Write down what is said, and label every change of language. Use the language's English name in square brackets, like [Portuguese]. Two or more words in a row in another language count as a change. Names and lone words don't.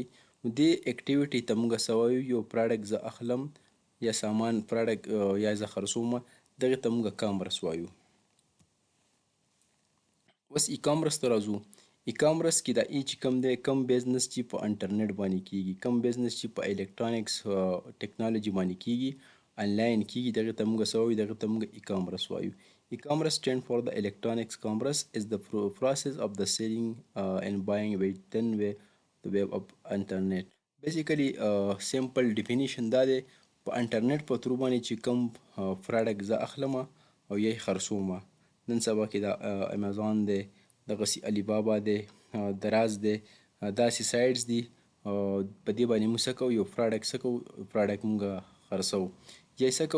[Pashto] نو دې اکټیویټي ته موږ څه وایو؟ یو پروډکټ زه اخلم یا سامان پروډکټ یا زه خرڅوم، دغې ته موږ کامرس وایو. اوس ای-کامرس ته راځو. ای-کامرس کې دا ای چې کوم دی، کوم بزنس چې په انټرنیټ باندې کیږي، کوم بزنس چې په [English] electronics technology [Pashto] باندې کیږي، آنلاین کیږي، دغې ته موږ څه وایو؟ دغې ته موږ ای-کامرس وایو. [English] E-commerce stand for the electronics commerce is the process of the selling and buying within the web of internet. Basically simple definition [Pashto] دا دی، په انټرنیټ په ترو باندې چې کوم پروډکټ زه اخلم او یا یې خرڅوم. نن سبا کې دا امیزان دی، دغسې علی بابا دی، دراز دی، داسې سایټس دي. په دې باندې موږ څه کوو؟ یو پروډکټ څه کوو؟ پروډکټ موږ خرڅوو یا یې څه کوو؟